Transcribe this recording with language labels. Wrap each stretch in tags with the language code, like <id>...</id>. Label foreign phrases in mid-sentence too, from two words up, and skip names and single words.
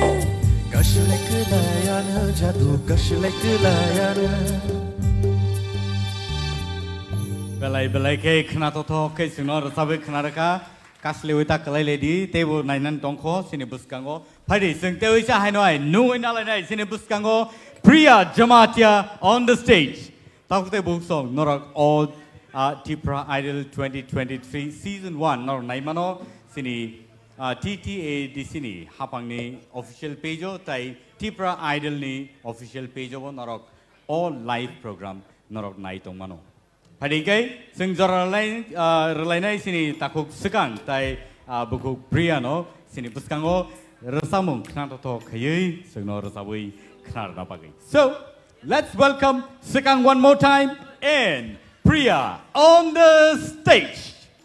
<trp>kashleklayana jadu kashleklayana belai ke khna to ke sino rasabe khna raka kaslewi ta kalai ledi tebo nainan tongkho sini buskango phari sing tewi sa hainoi nu ina lai nai sini buskango Priya Jamatia</trp> <en>on the stage</en> <trp>takute book song norak all Tipra Idol 2023 season 1 nor naimano sini TTA di sini hapang ni</trp> <en>official page</en> <trp>tai Tipra Idol ni</trp> <en>official page</en> <trp>bo norok all</trp> <en>live program</en> <trp>norok nai tongmano phari kai sing jora relai nai sini takuk sekang tai buku Priya no sini buskango rasamung khna to khayei singno rasabui khna na pagai so</trp> <en>let's welcome sekang one more time and Priya on the stage.</en>